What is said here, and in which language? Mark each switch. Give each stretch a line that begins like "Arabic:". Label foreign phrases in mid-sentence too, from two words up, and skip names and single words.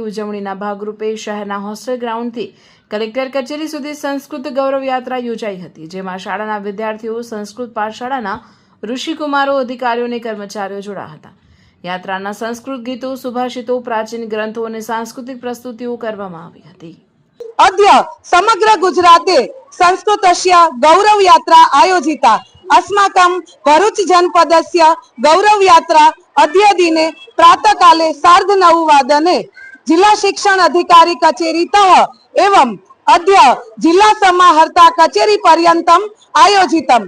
Gujarati: ઉજવણીના ભાગરૂપે શહેરના હોસ્ટેલ ગ્રાઉન્ડથી કલેક્ટર કચેરી સુધી સંસ્કૃત ગૌરવ યાત્રા યોજાઈ હતી, જેમાં શાળાના વિદ્યાર્થીઓ, સંસ્કૃત પાઠશાળાના ઋષિકુમારો, અધિકારીઓ અને કર્મચારીઓ જોડાયા હતા. યાત્રાના સંસ્કૃત ગીતો, સુભાષિતો, પ્રાચીન ગ્રંથો અને સાંસ્કૃતિક પ્રસ્તુતિઓ કરવામાં આવી હતી.
Sanskrit: अद्य समग्र गुजराते संस्कृतस्य गौरव यात्रा आयोजिता. अस्माकं भरूच जनपदस्य गौरव यात्रा अद्य दिने प्रातःकाले 9:30 जिला शिक्षण अधिकारी कचेरीतः एवं अद्य जिला समाहर्ता कचेरी पर्यन्तम् आयोजितम्.